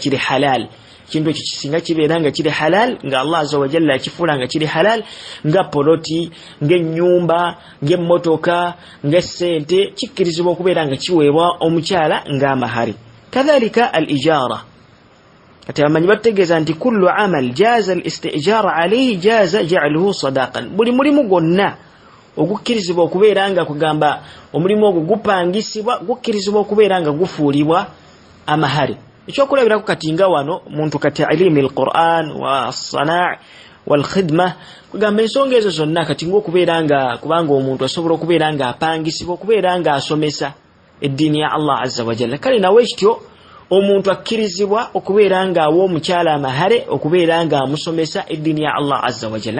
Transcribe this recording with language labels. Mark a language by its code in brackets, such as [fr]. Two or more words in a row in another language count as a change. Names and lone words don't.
[lg] kiri halal kintu ekyo kisinga kibeera nga kiri halal nga [ar] الله عز وجل [lg] yakifuula nga kiri halal nga poloti ng'ennyumba ng'emmotoka ng'essente kikkirizibwa okubeera nga kiweebwa omukyala ng'amahari [ar] كذلك الإجارة [lg] kati amanyi bategeeza nti [ar] كل عمل جاز الاستئجار عليه جاز جعله صداقا [lg] buli mulimu gonna ogukkirizibwa okubeera nga kugamba omulimu ogwo gupangisibwa gukkirizibwa okubeera nga gufuulibwa amahari ekyokulabirako kati nga wano muntu kati [ar] تعليم القرآن و الصناعة والخدمة [lg] kugamba ensonga ezo zonna kati ng'okubeera nga kubanga omuntu asobola okubeera nga apangisibwa okubeera nga asomesa eddiini ya [ar] الله عز وجل [lg] kale nawe kityo omuntu akkirizibwa okubeera nga awa omukyala amahare okubeera nga amusomesa eddiini ya [ar] الله عز وجل